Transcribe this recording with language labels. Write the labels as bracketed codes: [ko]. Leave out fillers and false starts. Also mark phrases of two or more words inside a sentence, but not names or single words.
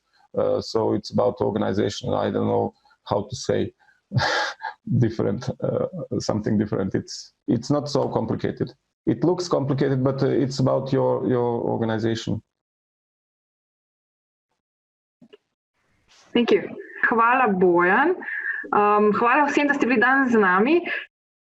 [en] So it's about organization. I don't know how to say different, something different. It's not so complicated. It looks complicated, but it's about your organization. Thank you. [sl] Hvala, Bojan. Hvala vsem, da ste bili danes z nami.